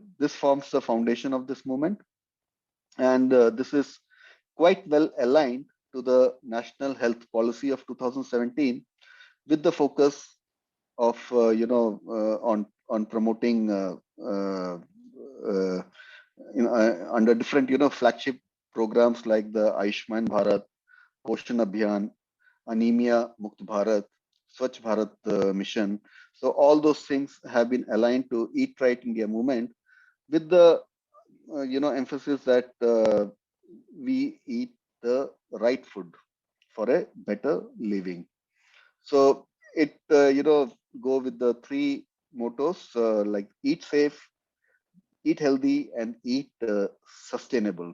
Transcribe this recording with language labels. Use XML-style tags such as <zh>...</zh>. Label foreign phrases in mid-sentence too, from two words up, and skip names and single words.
<en>This forms the foundation of this movement, and this is quite well aligned to the National Health Policy of 2017, with the focus of on promoting under different flagship programs like the Ayushman Bharat, Poshan Abhiyan, Anemia Mukt Bharat, Swachh Bharat mission. So all those things have been aligned to Eat Right India movement, with the emphasis that we eat the right food for a better living. So it go with the three mottos like eat safe, eat healthy, and eat sustainable.</en>